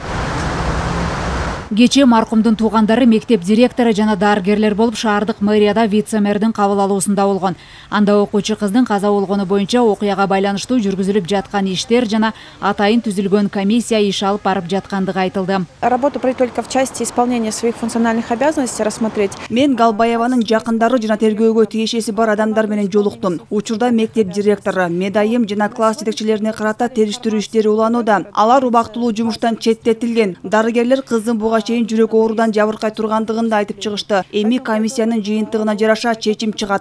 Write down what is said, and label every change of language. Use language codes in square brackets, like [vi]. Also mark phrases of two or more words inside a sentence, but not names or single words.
[ky] Кечээ маркумдун туугандары мектеп директору жана дарыгерлер болуп шаардык мэрияда вице-мэрдин кабыл алуусунда болгон. Анда окуучу кыздын каза болгону боюнча окуяга байланыштуу жүргүзүлүп жаткан иштер жана атайын түзүлгөн комиссия иш алып барып жаткандыгы айтылды. [ru] Работу только в части исполнения своих функциональных обязанностей рассмотреть. [ky] Мен Галбаеванын жакындары жана тергөөгө тиешеси бар адамдар менен жолуктум. Учурда мектеп директору, Медайым жана класс жетекчилерине карата териштирүү иштери уланууда. Алар убактылуу жумуштан четтетилген. Дарыгерлер кыздын буга чейин жүрөк оорудан жабыркай тургандыгын да айтып чыгышты. Эми комиссиянын жыйынтыгына жараша чечим чыгат.